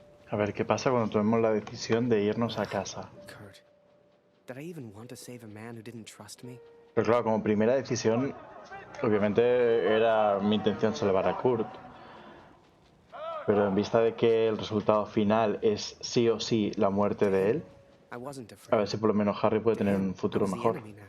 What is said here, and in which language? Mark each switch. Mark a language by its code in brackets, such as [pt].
[es] A ver qué pasa cuando tomemos la decisión de irnos a casa. [en] Kurt, did I even want to save a man who didn't trust me? [es] Pero claro, como primera decisión, obviamente era mi intención salvar a Kurt. Pero en vista de que el resultado final es sí o sí la muerte de él, a ver si por lo menos Harry puede tener un futuro mejor.